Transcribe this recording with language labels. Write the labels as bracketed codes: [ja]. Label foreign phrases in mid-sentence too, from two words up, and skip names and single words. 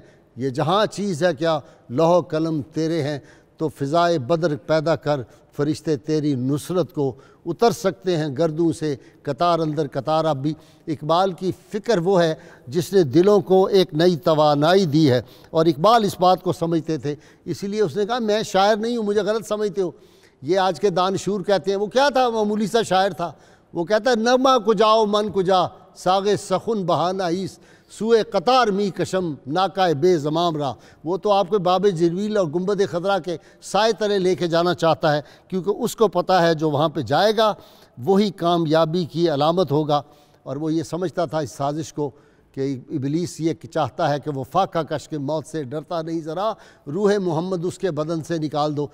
[ur] یہ جہاں چیز ہے کیا لوح قلم تیرے ہیں، تو فضائے بدر پیدا کر فرشتے تیری نصرت کو اتر سکتے ہیں گردوں سے قطار اندر قطار۔ اب بھی اقبال کی فکر وہ ہے جس نے دلوں کو ایک نئی توانائی دی ہے، اور اقبال اس بات کو سمجھتے تھے، اسی لیے اس نے کہا میں شاعر نہیں ہوں، مجھے غلط سمجھتے ہو۔ یہ آج کے دانشور کہتے ہیں وہ کیا تھا، معمولی سا شاعر تھا۔ وہ کہتا ہے [fa] نغمہ کجاؤ من کجا ساغ سخن بہانہ ایس، سوئے قطار می کشم ناکائے بے زمام را۔ [ur] وہ تو آپ کو باب جرویل اور گنبد خضرا کے سائے تلے لے کے جانا چاہتا ہے، کیونکہ اس کو پتہ ہے جو وہاں پہ جائے گا وہی کامیابی کی علامت ہوگا۔ اور وہ یہ سمجھتا تھا اس سازش کو کہ ابلیس یہ چاہتا ہے کہ وہ فاقہ کش کے موت سے ڈرتا نہیں، ذرا روح محمد اس کے بدن سے نکال دو۔